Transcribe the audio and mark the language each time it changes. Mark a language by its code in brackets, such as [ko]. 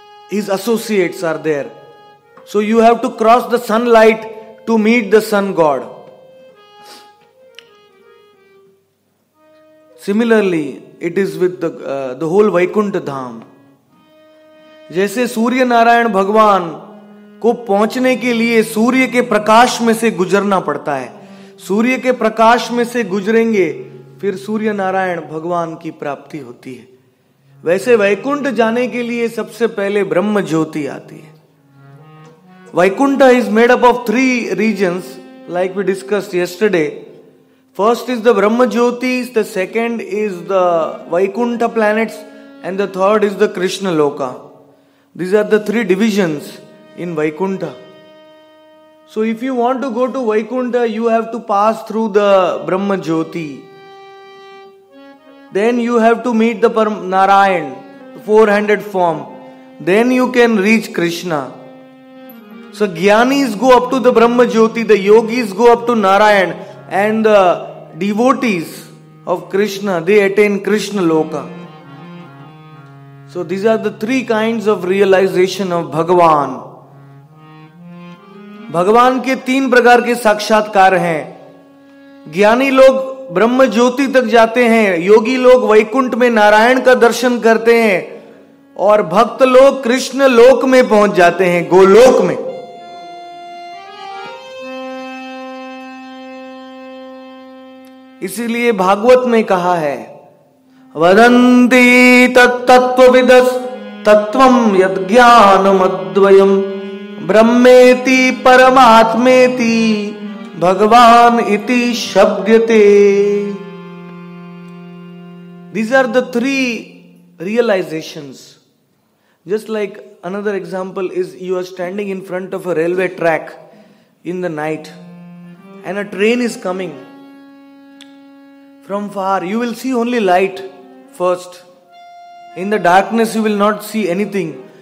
[en] His associates are there. So you have to cross the sunlight to meet the sun god. Similarly, it is with the whole Vaikuntha Dham. [hi] जैसे सूर्य नारायण भगवान को पहुंचने के लिए सूर्य के प्रकाश में से गुजरना पड़ता है, सूर्य के प्रकाश में से गुजरेंगे फिर सूर्य नारायण भगवान की प्राप्ति होती है। वैसे वैकुंठ जाने के लिए सबसे पहले ब्रह्म ज्योति आती है। [en] Vaikuntha is made up of 3 regions like we discussed yesterday. First is the Brahma Jyotis, the second is the Vaikuntha planets, and the third is the Krishna Loka. These are the 3 divisions in Vaikuntha. So if you want to go to Vaikuntha, you have to pass through the Brahma Jyoti. Then you have to meet the Narayan, 400 form. Then you can reach Krishna. So Jnanis go up to the Brahma Jyoti, the yogis go up to Narayan, and the devotees of Krishna, they attain Krishna Loka. So these are the 3 kinds of realization of Bhagavan. [hi] भगवान के 3 प्रकार के साक्षात्कार हैं। ज्ञानी लोग ब्रह्म ज्योति तक जाते हैं, योगी लोग वैकुंठ में नारायण का दर्शन करते हैं, और भक्त लोग कृष्ण लोक में पहुंच जाते हैं, गोलोक में। इसीलिए भागवत में कहा है, [sa] वदन्ति तत्तत्त्वविदस् तत्त्वं यद्ज्ञानमद्वयम् ब्रह्मेति परमात्मेति भगवान इति शब्दते। [en] These are the 3 realizations. Just like another example is, you are standing in front of a railway track in the night and a train is coming. From far you will see only light first. In the darkness you will not see anything.